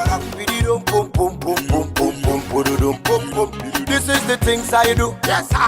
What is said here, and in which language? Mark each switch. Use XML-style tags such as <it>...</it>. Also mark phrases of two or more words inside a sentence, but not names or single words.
<en>Bididum pum pum pum pum pum pum pum pum pum. This is the things I do. Yes, I.</en>